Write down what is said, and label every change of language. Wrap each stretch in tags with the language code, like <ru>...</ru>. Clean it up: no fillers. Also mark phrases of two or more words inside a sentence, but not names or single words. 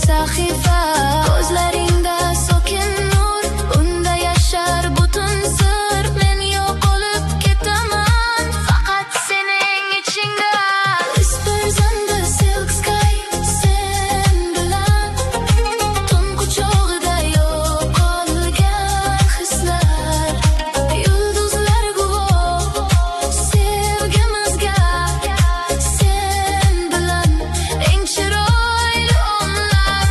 <uz>sahifa. Ko'zlaringda sokin nur, unda yashar butun sir. Men yo'q bo'lib ketaman faqat sening ichingda.</uz> <en>Whispers under silk sky,</en> <uz>sen bilan tun quchog'ida yo'qolgan hislar. Yulduzlar guvoh sevgimizga, sen bilan eng chiroyli onlar.</uz>